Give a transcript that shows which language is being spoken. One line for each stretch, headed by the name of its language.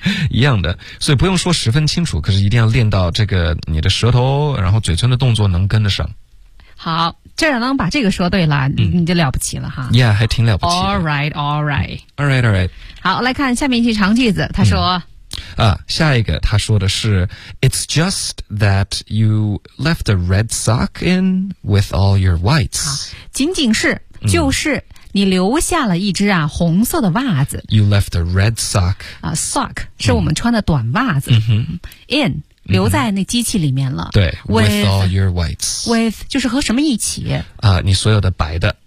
Chinese: 一样的，所以不用说十分清楚，可是一定要练到这个你的舌头然后嘴唇的动作能跟得上。好。这样能把这个说对了、你就了不起了哈。 Yeah, 还挺了不起的。
English: Alright, alright. Alright, alright.
Chinese: 好，来看下面一句长句子，他说、下一个他说的是
English: It's just that you left a red sock in with all your whites.
Chinese: 仅仅是就是你留下了一只啊红色的袜子。
English: You left a red sock.
Chinese: Sock 是我们穿的短袜子。In. 留在那机器里面了。
English: 对 with all your whites.
Chinese: With, 就是和什么一起。你所有的白的。